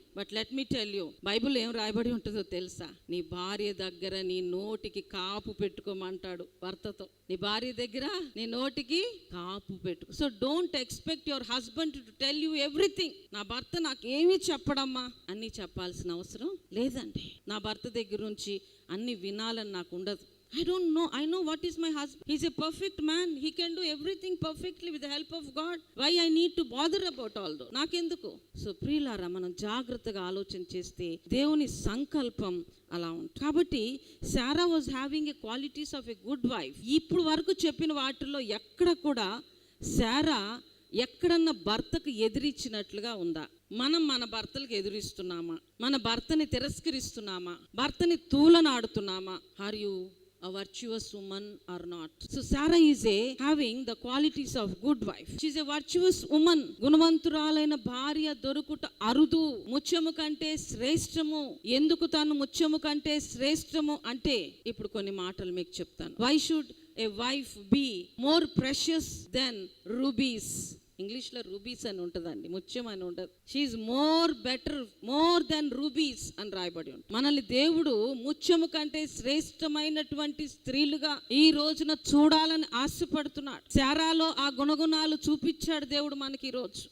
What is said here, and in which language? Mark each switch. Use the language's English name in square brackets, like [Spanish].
[English] but let me tell you, [Telugu] Bible ఏం రాయబడి ఉంటుందో తెలుసా? నీ భార్య దగ్గర నీ నోటికి కాపు పెట్టుకోమంటాడు భర్తతో. నీ భార్య దగ్గర నీ నోటికి కాపు పెట్టుకో. [English] So don't expect your husband to tell you everything. [Telugu] నా భర్త నాకు ఏమీ చెప్పడమ్మా అన్నీ చెప్పాల్సిన అవసరం లేదండి. నా భర్త దగ్గర నుంచి అన్ని వినాలని నాకు ఉండదు. [English] I don't know. I know what is my husband. He's a perfect man. He can do everything perfectly with the help of God. Why I need to bother about all that? [Telugu] నాకెందుకు? So ప్రియులారా, మనం జాగ్రత్తగా ఆలోచన చేస్తే దేవుని సంకల్పం అలా ఉంటుంది. [English] కాబట్టి Sarah was having a qualities of a good wife. [Telugu] ఇప్పుడు వరకు చెప్పిన వాటిల్లో ఎక్కడ కూడా సారా ఎక్కడన్నా భర్తకు ఎదిరించినట్లుగా ఉందా? మనం మన భర్తలకు ఎదురిస్తున్నామా? మన భర్తని తిరస్కరిస్తున్నామా? భర్తని తూలనాడుతున్నామా? [English] Are you a virtuous woman or not? So Sarah is having the qualities of good wife. She is a virtuous woman. [Telugu] గుణవంతురాలైన భార్య దొరుకుట అరుదు, ముత్యము కంటే శ్రేష్టము. ఎందుకు తాను ముత్యము కంటే శ్రేష్టము అంటే, ఇప్పుడు కొన్ని మాటలు మీకు చెప్తాను. [English] Why should a wife be more precious than rubies? [Telugu] ఇంగ్లీష్లో రూబీస్ అని ఉంటుందండి, ముత్యం అని ఉండదు. [English] she more better, more than rubies [Telugu] అని రాయబడి ఉంటుంది. మనల్ని దేవుడు ముత్యము కంటే శ్రేష్టమైనటువంటి స్త్రీలుగా ఈ రోజున చూడాలని ఆశపడుతున్నాడు. శారాలో ఆ గుణగుణాలు చూపించాడు దేవుడు మనకి ఈ రోజు.